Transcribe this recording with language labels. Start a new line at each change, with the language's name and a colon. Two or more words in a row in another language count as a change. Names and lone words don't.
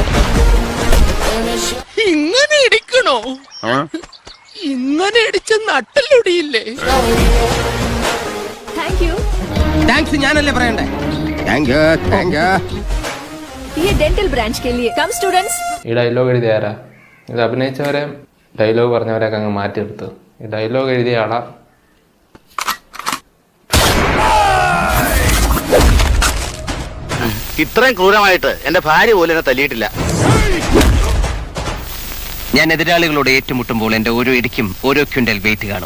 Malayalam: ഇങ്ങനെ ഇടിക്കണോ? ഇങ്ങനെ ഇടിച്ച നട്ടലൊടിയില്ലേ? താങ്ക്സ് ഞാനല്ലേ പറയണ്ടേ?
Hindi: ये
English: dental branch
Hindi: के लिए कम स्टूडेंट्स.
Malayalam: ഈ ഡയലോഗ് എഴുതിയ ആരാ? ഇത് അഭിനയിച്ചവരെ ഡയലോഗ് പറഞ്ഞവരെയൊക്കെ അങ്ങ് മാറ്റിയെടുത്ത്. ഈ ഡയലോഗ് എഴുതിയ ആളാ. ഇത്രയും ക്രൂരമായിട്ട് എന്റെ ഭാര്യ പോലും എന്നെ തല്ലിയിട്ടില്ല. ഞാൻ എതിരാളികളോട് ഏറ്റുമുട്ടുമ്പോൾ എന്റെ ഓരോ ഇടിക്കും ഓരോ
English: quintal weight
Malayalam: കാണും.